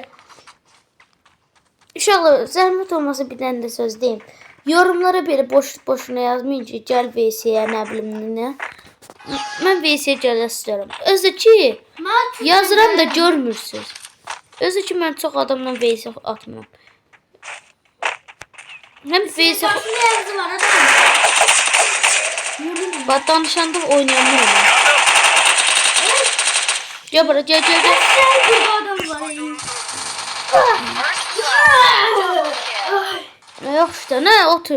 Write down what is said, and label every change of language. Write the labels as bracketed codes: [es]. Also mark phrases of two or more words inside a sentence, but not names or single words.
[az] Uşaqlar, zəhmət olmasa bir dənə də söz deyim. Yorumlara belə boşuna yazmayın ki, gəl VS-yə, nə bilim nə. Mən VS gələ istəyirəm. Özü ki, yazıram da görmürsünüz. Özü ki, mən çox adamla VS atmıram. Həm VS... Başında yazı var adam. [tr] Bak danışanda oynayamıyorum. [az] Gel bura, gel. Burada adam var. [tr] Yok işte, ne otur.